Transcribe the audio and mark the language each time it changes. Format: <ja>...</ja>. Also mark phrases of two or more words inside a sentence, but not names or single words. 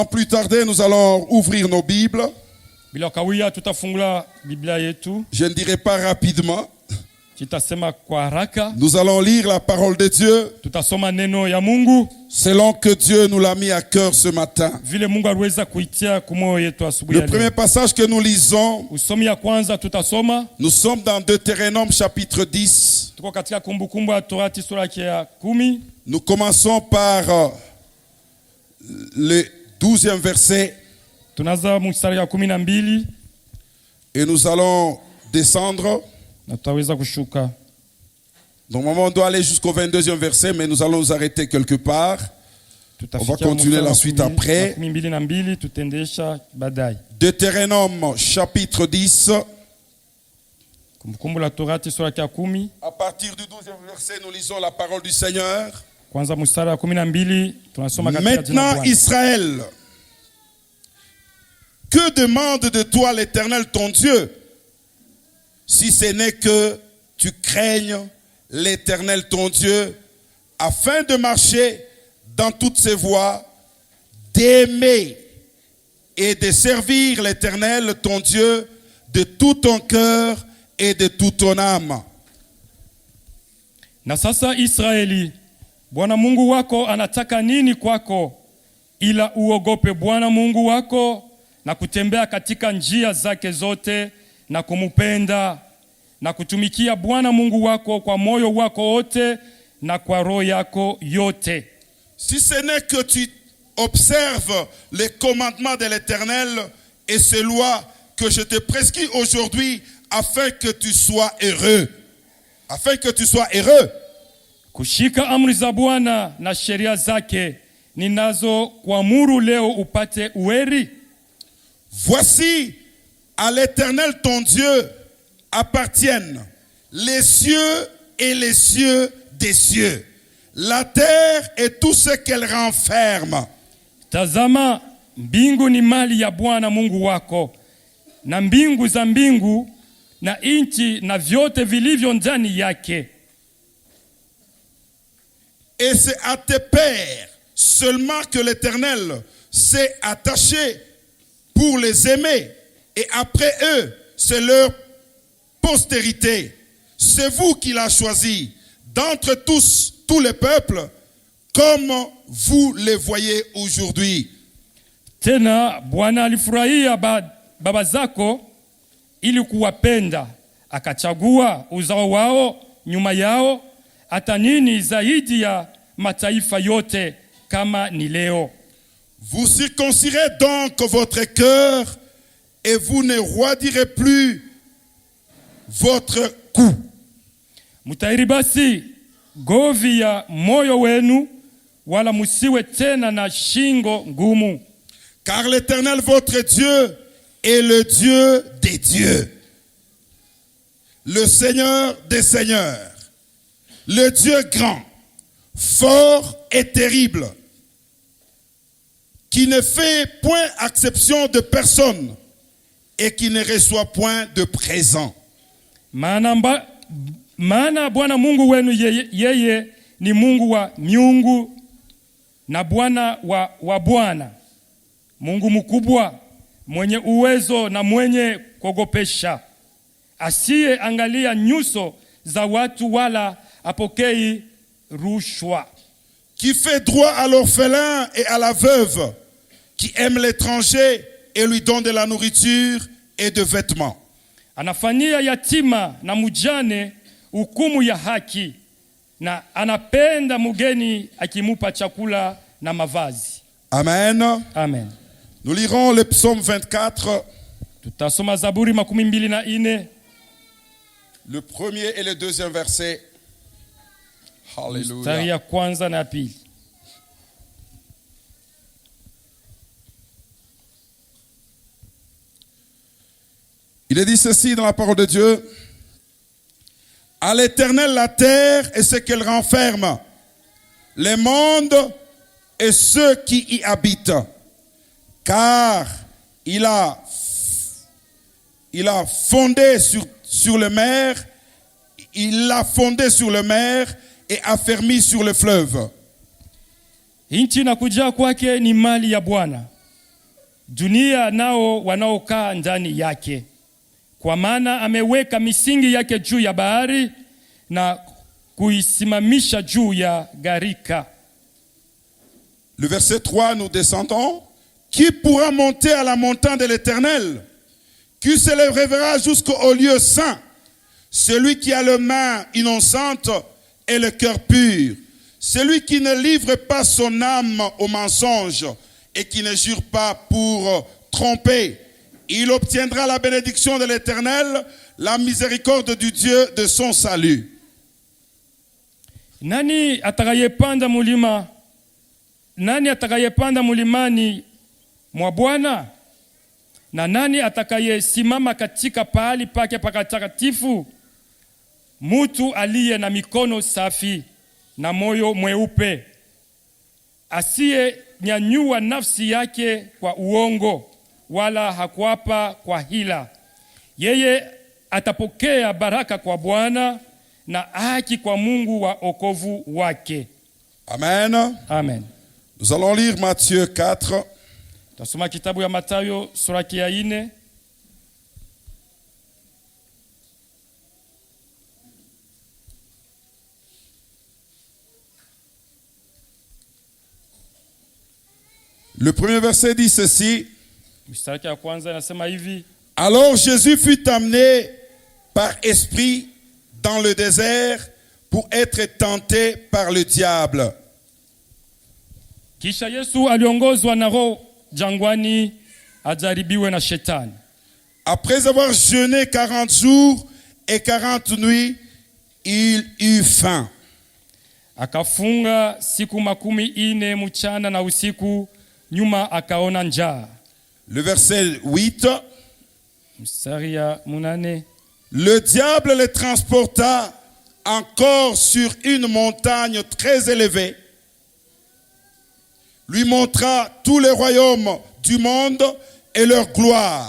<fr>Sans plus tarder, nous allons ouvrir nos Bibles.</fr> <sw>Bila kawia tutafungula Biblia yetu.</sw> <fr>Je ne dirai pas rapidement.</fr> <sw>Tutasema kwa haraka.</sw> <fr>Nous allons lire la parole de Dieu</fr> <sw>Tutasoma neno ya Mungu</sw> <fr>selon que Dieu nous l'a mis à cœur ce matin.</fr> <sw>vile Mungu aliweza kuitia kumoyo yetu asubuhi</sw> <fr>Le</fr> <sw>ya</sw> <fr>premier</fr> <sw>leo.</sw> <fr>passage que nous lisons,</fr> <sw>Usomi ya kwanza tutasoma,</sw> <fr>nous sommes dans Deutéronome chapitre 10.</fr> <sw>tuko katika kumbukumbu ya Torati sura ya 10.</sw> <fr>Nous commençons par le 12e verset</fr> <sw>Tunaanza mstari ya 12</sw> <fr>et nous allons descendre.</fr> <sw>na tutaweza kushuka.</sw> <fr>Normalement, on doit aller jusqu'au 22e verset, mais nous allons nous arrêter quelque part. On va continuer la suite après.</fr> <sw>12 tutendesha baadaye.</sw> <fr>Deutéronome chapitre 10.</fr> <sw>Kumbukumbu la Torati sura ya 10.</sw> <fr>À partir du 12e verset, nous lisons la parole du Seigneur.</fr> <sw>Kwanza mstari wa 12 tunasoma katika jina la</sw> <fr>Maintenant,</fr> <sw>Bwana.</sw> <fr>Israël, que demande de toi l'Éternel ton Dieu, si ce n'est que tu craignes l'Éternel ton Dieu, afin de marcher dans toutes ses voies, d'aimer et de servir l'Éternel ton Dieu de tout ton cœur et de toute ton âme.</fr> <sw>Na sasa Israeli, Bwana Mungu wako anataka nini kwako, ila uogope Bwana Mungu wako na kutembea katika njia zake zote na kumupenda na kutumikia Bwana Mungu wako kwa moyo wako wote na kwa roho yako yote.</sw> <fr>Si ce n'est que tu observes les commandements de l'Éternel et ses lois que je te prescris aujourd'hui afin que tu sois heureux. Afin que tu sois heureux.</fr> <sw>Kushika amri za Bwana na sheria zake ninazo kuamuru leo upate uweri.</sw> <fr>Voici, à l'Éternel ton Dieu appartiennent les cieux et les cieux des cieux, la terre et tout ce qu'elle renferme.</fr> <sw>Tazama, mbingu ni mali ya Bwana Mungu wako, na mbingu za mbingu na nchi na vyote vilivyo ndani yake.</sw> <fr>Et c'est à tes pères seulement que l'Éternel s'est attaché pour les aimer. Et après eux, c'est leur postérité. C'est vous qui l'avez choisi d'entre tous les peuples, comme vous les voyez aujourd'hui.</fr> <sw>Tena Bwana alifurahia baba zako ili kuwapenda, akachagua uzao wao nyuma yao, hata nini zaidi ya mataifa yote kama ni leo.</sw> <fr>Vous circoncirez donc votre cœur et vous ne roidirez plus votre cou.</fr> <sw>Mutahiri basi govi ya moyo wenu, wala musiwe tena na shingo ngumu.</sw> <fr>Car l'Éternel votre Dieu est le Dieu des dieux, le Seigneur des seigneurs, le Dieu grand, fort et terrible, qui ne fait point exception de personne et qui ne reçoit point de présent.</fr> <sw>Maana Bwana Mungu wenu yeye ni Mungu wa miungu na Bwana wa bwana, Mungu mkubwa, mwenye uwezo na mwenye kuogopesha, asiye angalia nyuso za watu wala apokei rushwa.</sw> <fr>Qui fait droit à l'orphelin et à la veuve, qui aime l'étranger et lui donne de la nourriture et de vêtements.</fr> <sw>Anafanyia yatima na mujane hukumu ya haki, na anapenda mugeni akimupa chakula na mavazi. Amen. Amen.</sw> <fr>Nous lirons le psaume 24,</fr> <sw>Tutasoma Zaburi 24,</sw> <fr>le premier et le deuxième verset.</fr> <sw>mstari Alléluia. ya kwanza na ya pili.</sw> <fr>Il est dit ceci dans la parole de Dieu. À l'Éternel la terre et ce qu'elle renferme, les mondes et ceux qui y habitent. Car il a fondé sur le mer, il l'a fondé sur le mer et affermi sur le fleuve.</fr> <sw>Nchi na kujaa kwake ni mali ya Bwana, dunia nao wanaokaa ndani yake. Kwa maana ameweka misingi yake juu ya bahari na kuisimamisha juu ya gharika.</sw> <fr>Le verset 3, nous descendons. Qui pourra monter à la montagne de l'Éternel? Qui se lèvera jusqu'au lieu saint? Celui qui a les mains innocentes et le cœur pur. Celui qui ne livre pas son âme au mensonge et qui ne jure pas pour tromper. Il obtiendra la bénédiction de l'Éternel, la miséricorde du Dieu de son salut.</fr> <sw>Nani atakayepanda mulimani mwa Bwana? Na nani atakayesimama katika pahali pake patakatifu? Mutu aliye na mikono safi na moyo mweupe, asiye nyanyua nafsi yake kwa uongo, wala hakuapa kwa hila. Yeye atapokea baraka kwa Bwana na haki kwa Mungu wa okovu wake. Amen. Amen.</sw> <fr>Nous allons lire Matthieu 4.</fr> <sw>Tasoma kitabu ya Mathayo sura ya 4.</sw> <fr>Le premier verset dit ceci.</fr> <sw>Mstari ya kwanza inasema hivi:</sw> <fr>Alors Jésus fut amené par esprit dans le désert pour être tenté par le diable.</fr> <sw>Kisha Yesu aliongozwa na Roho jangwani ajaribiwe na shetani.</sw> <fr>Après avoir jeûné 40 jours et 40 nuits, il eut faim.</fr> <sw>Akafunga siku 40 mchana na usiku, nyuma akaona njaa.</sw> <fr>Le verset 8.</fr> <sw>Mstari ya 8.</sw> <fr>Le diable les transporta encore sur une montagne très élevée, lui montra tous les royaumes du monde et leur gloire.</fr>